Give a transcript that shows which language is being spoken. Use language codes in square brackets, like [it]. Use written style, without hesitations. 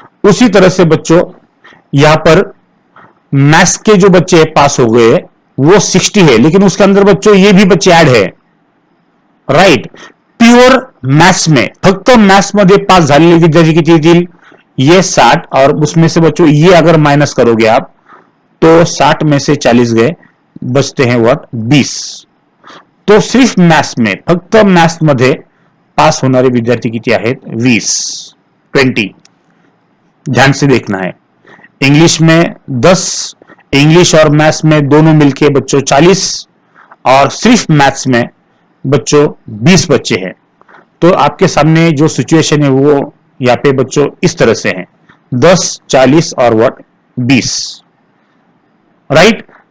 [hi] उसी तरह से बच्चों यहां पर मैथ्स के जो बच्चे पास हो गए वो 60 है, लेकिन उसके अंदर बच्चों ये भी बच्चे ऐड है, राइट। प्युअर मॅथ्स में [mr] फक्त मॅथ्स मध्ये पास झालेले विद्यार्थी किती येतील, [hi] ये 60, और उसमें से बच्चों ये अगर माइनस करोगे आप तो 60 में से 40 गए, बचते हैं व्हाट 20। तो सिर्फ मॅथ्स में [mr] फक्त मॅथ्स मध्ये पास होणारे विद्यार्थी किती आहेत 20, 20। [hi] ध्यान से देखना है, इंग्लिश में 10, इंग्लिश और मैथ्स में दोनों मिलके बच्चों 40, और सिर्फ मैथ्स में बच्चों 20 बच्चे हैं। तो आपके सामने जो सिचुएशन है वो यहाँ पे बच्चों इस तरह से है, 10, 40 और व्हाट 20, राइट।